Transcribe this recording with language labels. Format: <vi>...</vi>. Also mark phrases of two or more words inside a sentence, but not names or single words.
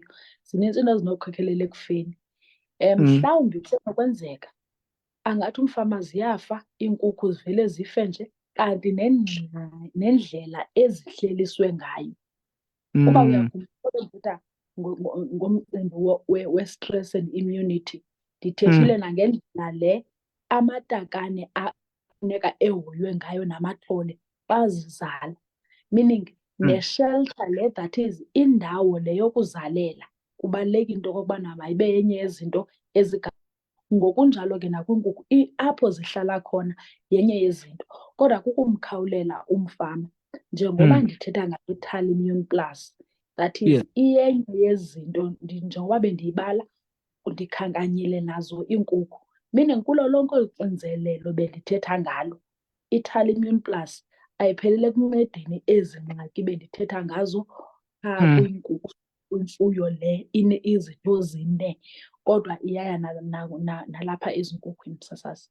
<xh>Zinintsi into ezinokukhokelela ekufeni. Mhlawumbi kusenokwenzeka angathi umfama ziyafa iinkukhu zivele zife nje, kanti nendlela ezihleliswe ngayo. Uba uyakhumbula ngomcimbi we-</xh> <en>stress and immunity,</en> <xh>ndithethile nangendlela le amatakane afuneka ehoywe ngayo namathole bazizala, meaning neshelter le,</xh> <en>that is</en> <xh>indawo le yokuzalela, kubalulekile into okokubana mayibe yenye yezinto ngokunjalo ke nakwiinkukhu apho zihlala khona yenye yezinto. Kodwa kukumkhawulela umfama njengoba ndithetha ngayo Immune Plus,</xh> <en>that is</en> <xh>iyenye yezinto njengoba bendiyibala ndikhankanyile nazo iinkukhu, meaning kulo lonke olu xinzelelo bendithetha ngalo, Immune Plus ayiphelele ekuncedeni ezi ngxaki bendithetha ngazo phaa kwiinkukhu, kwimfuyo le izinto zine, kodwa iyaya nalapha ezinkukhwini msasazi.</xh>